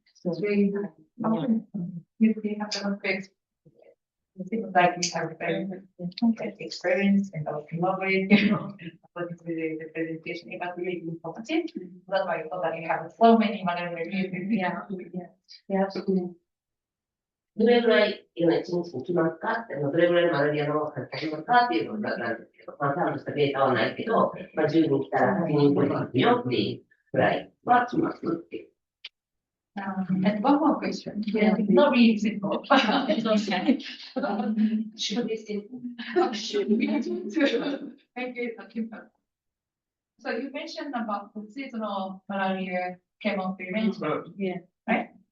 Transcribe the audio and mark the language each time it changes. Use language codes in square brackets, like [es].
[en] So it's very high. If we have a fixed, it like we have very experience and knowledge, according to the presentation, it was really informative. That's why I thought that you have so many malaria cases. Yeah. [ja] どれぐらい1日に来ますかって、どれぐらいのマラリアのかかりますかっていうのがなんですけど、ちゃんとしたデータはないけど、10人来たら8人来ますよっていうぐらいは来ますっていう。 [en] And one more question. Yeah, it's not really simple. It's okay. Should be simple. Should be simple. Thank you. So you mentioned about the seasonal malaria chemo prevention, Yeah. right?